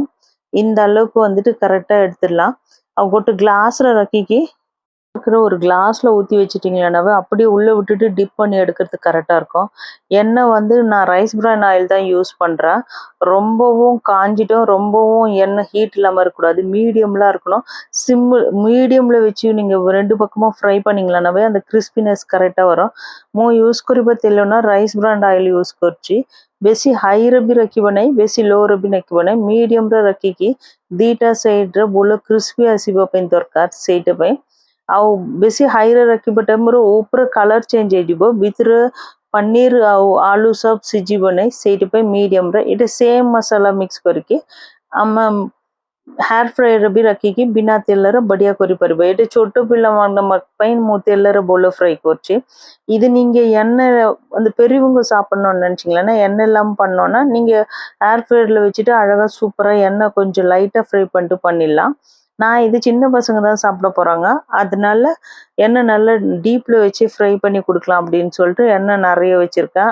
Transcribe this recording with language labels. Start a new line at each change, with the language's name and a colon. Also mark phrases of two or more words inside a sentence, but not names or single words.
Tamil: இந்த அளவுக்கு வந்துட்டு கரெக்டாக எடுத்துடலாம். அவங்கொட்டு கிளாஸில் ரக்கிக்கு இருக்கிற ஒரு கிளாஸில் ஊற்றி வச்சிட்டிங்களாவே அப்படியே உள்ளே விட்டுட்டு டிப் பண்ணி எடுக்கிறதுக்கு கரெக்டாக இருக்கும். எண்ணெய் வந்து நான்
English: rice bran oil
Tamil: தான் யூஸ் பண்ணுறேன். ரொம்பவும் காஞ்சிட்டும் ரொம்பவும் எண்ணெய் ஹீட் இல்லாமல் இருக்கக்கூடாது. மீடியம்லாம் இருக்கணும். மீடியமில் வச்சு நீங்கள் 2 பக்கமும் ஃப்ரை பண்ணிங்களாவே அந்த கிறிஸ்பினஸ் கரெக்டாக வரும்.
Odia: ମୁଁ ୟୁଜ୍ କରିବା ତେଲ ନା
English: rice brand oil
Odia: ୟୁଜ୍ କରୁଛି. ବେଶୀ ହାଇରେ ବି ରଖିବ ନାହିଁ, ବେଶୀ ଲୋରେ ବି ରଖିବ ନାହିଁ, ମିଡ଼ିୟମରେ ରଖିକି ଦୁଇଟା ସାଇଡ଼୍ରେ ଭଲ କ୍ରିସ୍ପି ଆସିବା ପାଇଁ ଦରକାର ସେଇଟା ପାଇଁ। ଆଉ ବେଶୀ ହାଇରେ ରଖିବା ଟାଇମ୍ରେ ଉପରେ
English: color change
Odia: ହେଇଯିବ, ଭିତରେ ପନିର ଆଉ ଆଳୁ ସବୁ ସିଝିବ ନାହିଁ, ସେଇଥିପାଇଁ ମିଡ଼ିୟମରେ ଏଇଟା ସେମ୍ ମସଲା ମିକ୍ସ କରିକି ଆମେ
English: air fryer
Odia: ବି ରଖିକି ବିନା ତେଲରେ ବଢ଼ିଆ କରିପାରିବ। ଏଇଟା ଛୋଟ ପିଲାମାନଙ୍କ ପାଇଁ ମୁଁ ତେଲରେ ଭଲ ஃப்ரை କରୁଛି.
Tamil: இது நீங்கள் எண்ணெய் அந்த பெரியவங்க சாப்பிட்ணுன்னு நினச்சிங்களேன்னா எண்ணெய் இல்லாமல் பண்ணோன்னா நீங்கள்
English: air fryer
Tamil: வச்சுட்டு அழகாக சூப்பராக எண்ணெய் கொஞ்சம் லைட்டாக ஃப்ரை பண்ணிட்டு பண்ணிடலாம். நான் இது சின்ன பசங்க தான் சாப்பிட போகிறாங்க, அதனால எண்ணெய் நல்லா டீப்பில் வச்சு ஃப்ரை பண்ணி கொடுக்கலாம் அப்படின்னு சொல்லிட்டு எண்ணெய் நிறைய வச்சுருக்கேன்.